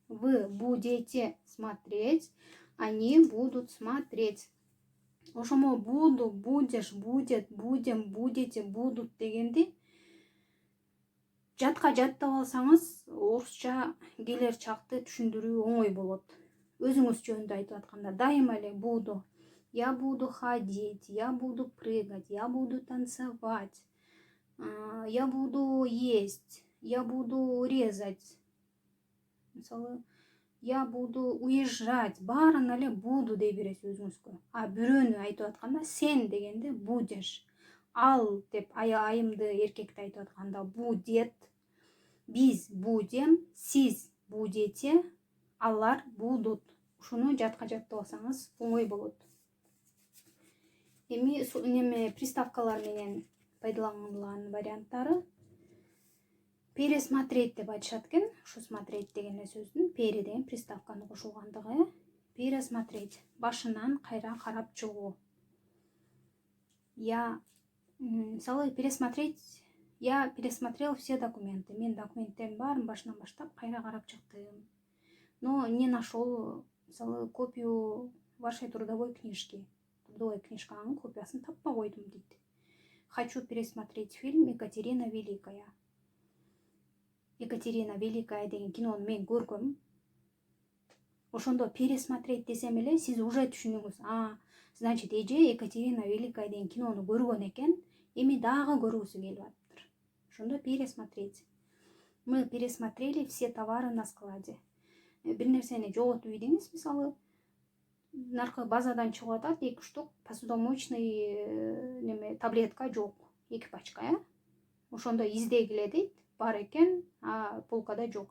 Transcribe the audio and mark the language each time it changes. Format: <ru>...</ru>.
<ru>Вы будете смотреть. Они будут смотреть.</ru> <ky>Ошомо буду, будешь, будет, будем, будете, будут дегенди жатка жаттап алсаңыз, орусча келер чакты түшүндүрүү оңой болот. Өзүңүз жөнүндө айтып атканда дайыма эле буду.</ky> <ru>Я буду ходить, я буду прыгать, я буду танцевать, я буду есть, я буду резать.</ru> <ky>Мисалы,</ky> <ru>я буду уезжать,</ru> <ky>баарын эле буду дей бересиз өзүңүзгө. А бирөөнү айтып атканда сен дегенде будешь. Ал деп айымды эркекти айтып атканда будет. Биз будем, сиз будете, алар будут. Ушуну жатка жаттап алсаңыз оңой болот. Эми приставкалар менен пайдаланылган варианттары. Пересмотреть деп айтышат экен. Ушу смотреть деген сөздүн пере деген приставканы кошулгандыгы. Пересмотреть. Башынан кайра карап чыгуу. Я, мисалы, пересмотреть.</ky> <ru>Я пересмотрел все документы.</ru> <ky>Мен документтердин баарын башынан баштап кайра карап чыктым.</ky> <ru>Но не нашел,</ru> <ky>мисалы,</ky> <ru>копию вашей трудовой книжки.</ru> <ky>Трудовой книжканын копиясын таппай койдум дейт.</ky> <ru>Хочу пересмотреть фильм Екатерина Великая.</ru> <ky>Екатерина Великая деген кинону мен көргөм. Ошондо пересмотреть десем эле сиз уже түшүнүңүз. Значит, эже Екатерина Великая деген кинону көргөн экен. эми дагы көргүсү келип атыптыр. Ошондо пересмотреть.</ky> <ru>Мы пересмотрели все товары на складе.</ru> <ky>Бир нерсени жоготуп ийдиңиз, мисалы наркы базадан чыгып атат 2 штук посудомоечный неме таблетка жок, 2 пачка, ошондо издегиле дейт, бар экен, а полкада жок.</ky>